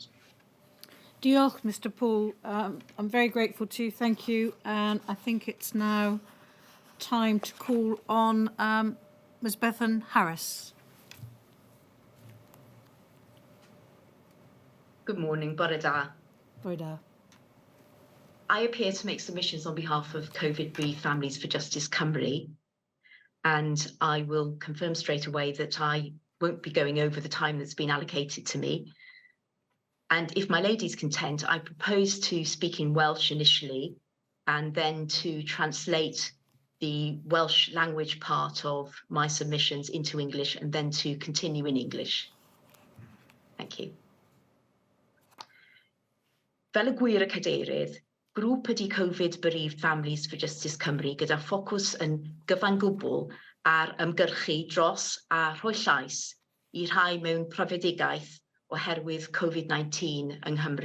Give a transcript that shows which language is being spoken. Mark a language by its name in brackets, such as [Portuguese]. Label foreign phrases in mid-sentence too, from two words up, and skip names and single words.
[English] Diolch, Mr. Paul. I'm very grateful to you. Thank you. And I think it's now time to call on Ms. Bethan Harris. Good morning, [Welsh] bore da. Bore da. [English] I appear to make submissions on behalf of COVID bereaved Families for Justice Cymru, and I will confirm straight away that I won't be going over the time that's been allocated to me. And if my lady's content, I propose to speak in Welsh initially and then to translate the Welsh language part of my submissions into English and then to continue in English. Thank you. [Welsh] Fel y gwir y cadeirydd, grŵp ydy Covid Bereaved Families for Justice Cymru gyda ffocws yn gyfan gwbl ar ymgyrchu dros a rhoi llais I rhai mewn profedigaeth oherwydd Covid-19 yng Nghymru.